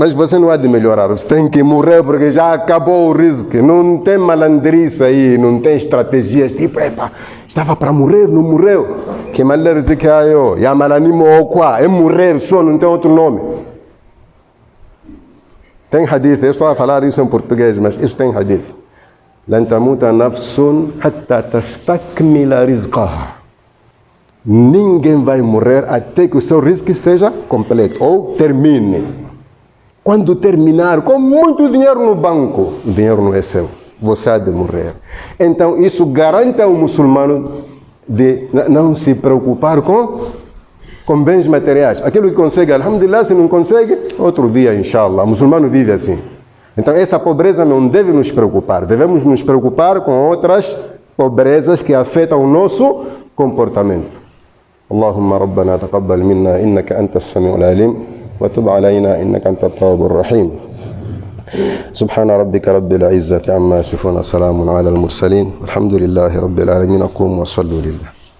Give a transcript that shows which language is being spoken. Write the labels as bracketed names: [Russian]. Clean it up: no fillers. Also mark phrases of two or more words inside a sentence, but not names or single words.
[Portuguese] Mas você não há de melhorar. Você tem que morrer porque já acabou o risco. Não tem malandrice aí, não tem estratégias. Tipo, epa, estava para morrer, não morreu. Que malandrice que é eu? Yamananimo Okwa. É morrer só, não tem outro nome. Tem hadith, eu estou a falar isso em português, mas isso tem hadith. [Arabic] لن تموت نفس حتى تستكمل رزقها. [Portuguese] Ninguém vai morrer até que o seu risco seja completo ou termine. Quando terminar, com muito dinheiro no banco, o dinheiro não é seu. Você há de morrer. Então isso garante ao muçulmano de não se preocupar com bens materiais. Aquilo que consegue, alhamdulillah, se não consegue, outro dia, inshallah. O muçulmano vive assim. Então essa pobreza não deve nos preocupar. Devemos nos preocupar com outras pobrezas que afetam o nosso comportamento. [Arabic] اللهم ربنا تقبل منا إنك أنت السميع العليم وتب علينا إنك أنت التواب الرحيم سبحان ربك رب العزة عما يصفون سلام على المرسلين الحمد لله رب العالمين قوموا وصلوا لله